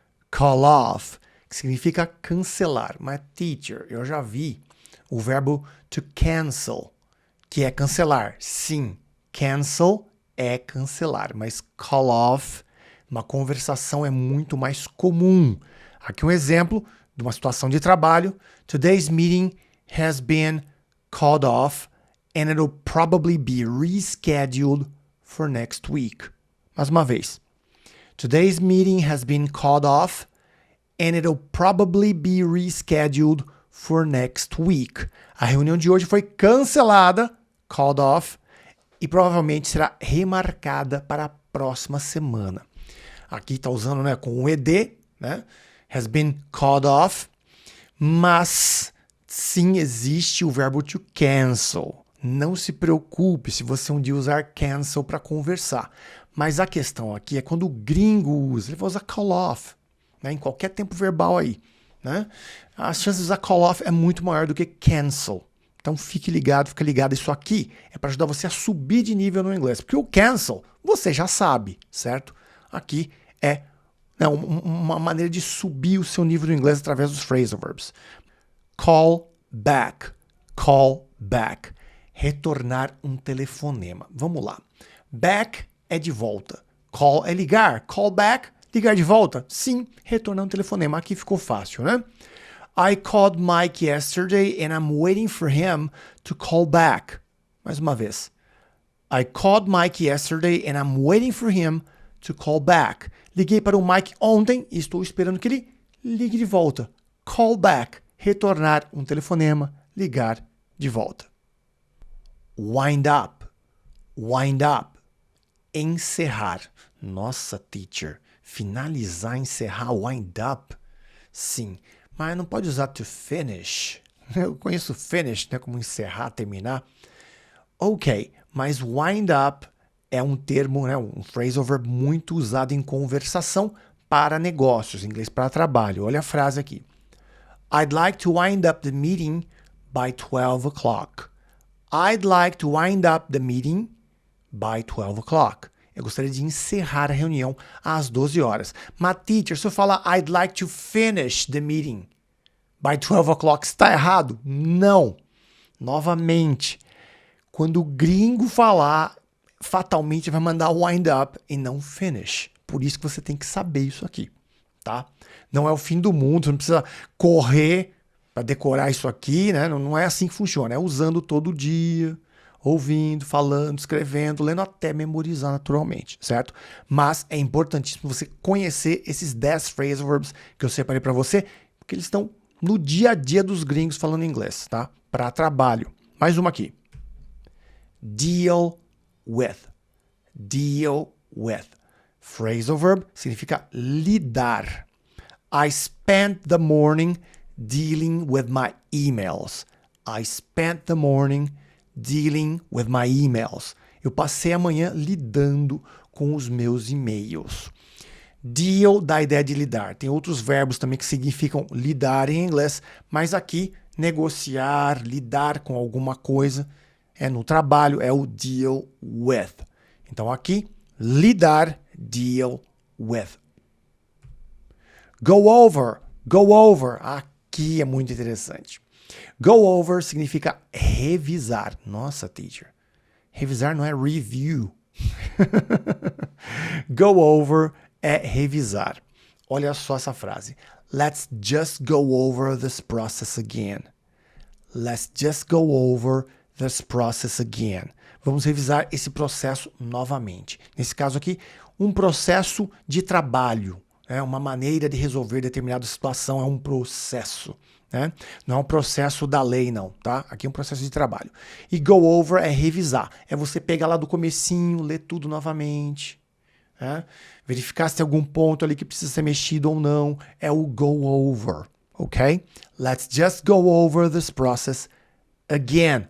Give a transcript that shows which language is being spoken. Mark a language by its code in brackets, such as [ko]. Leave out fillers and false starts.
[pt] Call off, que significa cancelar. Mas teacher, eu já vi o verbo to cancel, que é cancelar. Sim, cancel é cancelar, mas call off, uma conversação é muito mais comum. Aqui um exemplo de uma situação de trabalho. [en] Today's meeting has been called off and it'll probably be rescheduled for next week. [pt] Mais uma vez. [en] Today's meeting has been called off and it'll probably be rescheduled for next week. [pt] A reunião de hoje foi cancelada, called off, e provavelmente será remarcada para a próxima semana. Aqui está usando, né, com o ED, né? [en] Has been called off, [pt] mas sim existe o verbo to cancel. Não se preocupe se você um dia usar cancel para conversar. Mas a questão aqui é quando o gringo usa, ele vai usar call off, né, em qualquer tempo verbal aí, né? As chances de usar call off é muito maior do que cancel. Então fique ligado, fica ligado. Isso aqui é para ajudar você a subir de nível no inglês. Porque o cancel, você já sabe, certo? Aqui é uma maneira de subir o seu nível do inglês através dos phrasal verbs. Call back. Call back. Retornar um telefonema. Vamos lá. Back é de volta. Call é ligar. Call back, ligar de volta. Sim, retornar um telefonema. Aqui ficou fácil, né? [en] I called Mike yesterday and I'm waiting for him to call back. [pt] Mais uma vez. [en] I called Mike yesterday and I'm waiting for him to call back. [pt] Liguei para o Mike ontem e estou esperando que ele ligue de volta. Call back. Retornar um telefonema, ligar de volta. Wind up. Wind up. Encerrar. Nossa, teacher. Finalizar, encerrar, wind up. Sim, mas não pode usar to finish. Eu conheço finish, né, como encerrar, terminar. Ok, mas wind up é um termo, né, um phrasal verb muito usado em conversação para negócios, em inglês para trabalho. Olha a frase aqui. [en] I'd like to wind up the meeting by 12 o'clock. I'd like to wind up the meeting by 12 o'clock. [pt] Eu gostaria de encerrar a reunião às 12 horas. Mas, teacher, se eu falar [en] I'd like to finish the meeting by 12 o'clock, [pt] está errado? Não. Novamente, quando o gringo falar, fatalmente vai mandar wind up e não finish. Por isso que você tem que saber isso aqui, tá? Não é o fim do mundo, você não precisa correr para decorar isso aqui, né? Não é assim que funciona, é usando todo dia, ouvindo, falando, escrevendo, lendo até memorizar naturalmente, certo? Mas é importantíssimo você conhecer esses 10 phrasal verbs que eu separei para você, porque eles estão no dia a dia dos gringos falando inglês, tá? Para trabalho. Mais uma aqui. Deal with. Deal with. Phrasal verb significa lidar. [en] I spent the morning dealing with my emails. I spent the morning dealing with my emails. [pt] Eu passei a manhã lidando com os meus e-mails. Deal dá a ideia de lidar. Tem outros verbos também que significam lidar em inglês, mas aqui negociar, lidar com alguma coisa, no trabalho é o deal with. Então aqui, lidar, deal with. Go over, go over. Aqui é muito interessante. Go over significa revisar. Nossa, teacher. Revisar não é review. Go over é revisar. Olha só essa frase. [en] Let's just go over this process again. Let's just go over this process again. [pt] Vamos revisar esse processo novamente. Nesse caso aqui, um processo de trabalho. Uma maneira de resolver determinada situação, é um processo. Né? Não é um processo da lei, não, tá? Aqui é um processo de trabalho. E go over é revisar. É você pegar lá do comecinho, ler tudo novamente. Né? Verificar se tem algum ponto ali que precisa ser mexido ou não. É o go over, ok? [en] Let's just go over this process again.